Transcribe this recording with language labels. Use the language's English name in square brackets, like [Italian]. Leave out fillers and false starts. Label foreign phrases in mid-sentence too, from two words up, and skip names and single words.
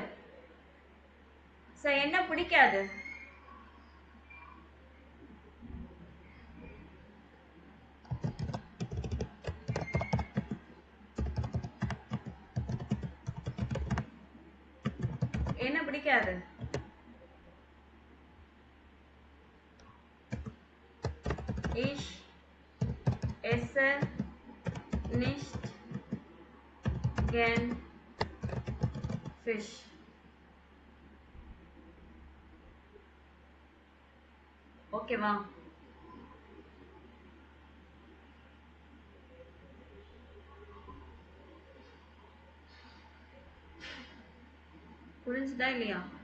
[Tamil] ஸோ என்ன பிடிக்காது? என்ன பிடிக்காது? [German] ich ess nicht gern fish. [Tamil] ஓகேவா? புரிஞ்சுதா இல்லையா?